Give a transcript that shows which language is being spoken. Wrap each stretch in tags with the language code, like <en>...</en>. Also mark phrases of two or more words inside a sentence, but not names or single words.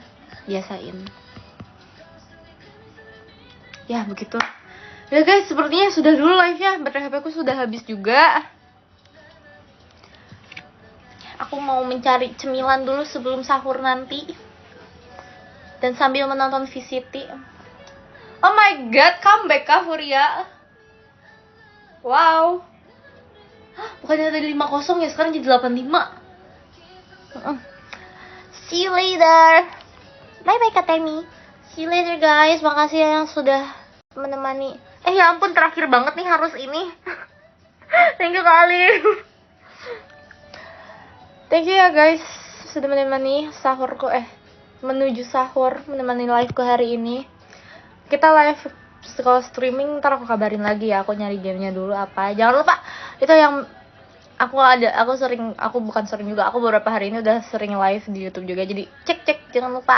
<id>Biasain ya begitu ya guys. Sepertinya sudah dulu live nya, baterai HP ku sudah habis juga. Aku mau mencari cemilan dulu sebelum sahur nanti, dan sambil menonton VCT.</id> <en>Oh my god, comeback Kak Furia.</en> <id>Wow. Bukannya tadi 5-0 ya, sekarang jadi 8-5.</id> <en>See you later. Bye bye Kak Temi. See you later guys.</en> <id>Makasih ya yang sudah menemani. Ya ampun, terakhir banget nih harus ini.</id> <en>Thank you Kak Ali. Thank you</en> <id>ya guys sudah menemani sahurku, menuju sahur, menemani liveku hari ini. Kita live kalau streaming ntar aku kabarin lagi ya, aku nyari gamenya dulu apa. Jangan lupa itu yang aku bukan sering juga, aku beberapa hari ini udah sering live di YouTube juga, jadi cek jangan lupa.</id>